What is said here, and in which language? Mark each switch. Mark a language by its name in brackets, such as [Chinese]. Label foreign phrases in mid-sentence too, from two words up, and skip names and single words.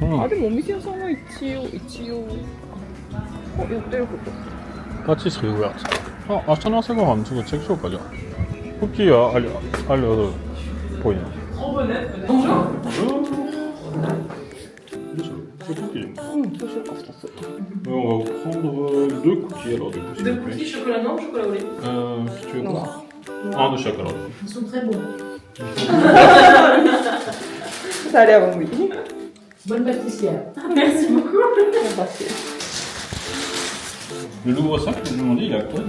[Japanese] あ、でもお店屋さんは一応やってること。 [French] Pâtisserie ouverte. [Japanese] Ah,明日の朝ごはんちょっとチェックしようかじゃあ。クッキーはあるっぽいな。そうしようか、2つ。 [French] On va prendre 2 cookies alors du coup. Deux cookies chocolat noir ou chocolat au lait Si tu veux quoi? Un de chaque alors. Ils sont très bons. Ça a l'air bon, oui. Bonne pâtissière. Merci beaucoup. Le Louvre-Sac, je me demandais, il a quoi?